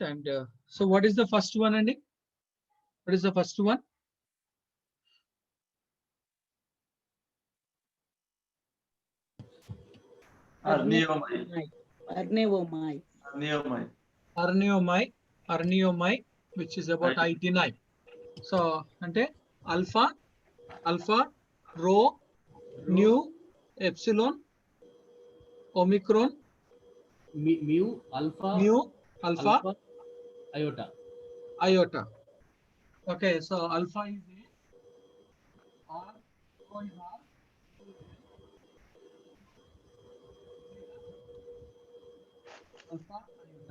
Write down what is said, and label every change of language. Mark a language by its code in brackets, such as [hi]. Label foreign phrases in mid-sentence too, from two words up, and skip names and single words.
[en] And so what is the first one, Andy? What is the first one? Arneomai. Arnevomai. Arneomai. Arneomai. Arneomai, which is about IT9. So ante alpha, rho, nu, epsilon, Omicron, mu, alpha, mu, alpha, iota. iota. Okay, so alpha is A, R, O is R, alpha, iota.